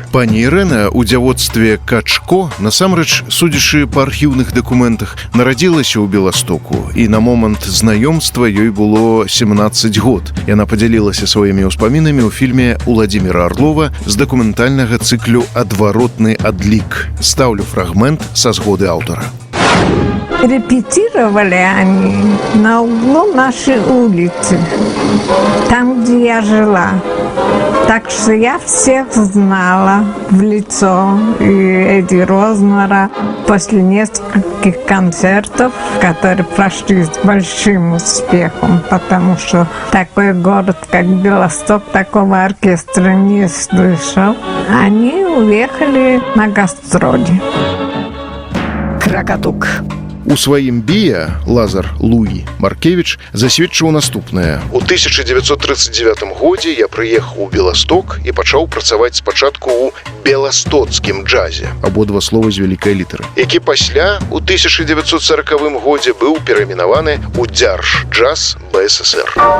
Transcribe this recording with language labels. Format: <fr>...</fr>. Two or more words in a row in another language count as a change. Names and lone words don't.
<be>Пані Ірына ў дзявоцтве Качко, насамрэч, судзячы па архіўных дакументах, нарадзілася ў Беластоку, і на момант знаёмства ёй было 17 год. Яна падзялілася сваімі ўспамінамі ў фільме Уладзіміра Арлова з дакументальнага цыклю «Адваротны адлік». Ставлю фрагмент са згоды аўтара.</be> <ru>Репетировали они на углу нашей улицы, там, где я жила. Так что я всех знала в лицо, и Эдди Рознера. После нескольких концертов, которые прошли с большим успехом, потому что такой город, как Белосток, такого оркестра не слышал, они уехали на гастроли. Кракатук.</ru> <be>У сваім бія Лазар Луі Маркевіч засведчыў наступнае. У 1939 годзе я прыехаў у Беласток і пачаў працаваць спачатку ў беластоцкім джазе, абодва словы з вялікай літары, які пасля у 1940 годзе быў перайменаваны ў Дзярж-джаз БССР.</be>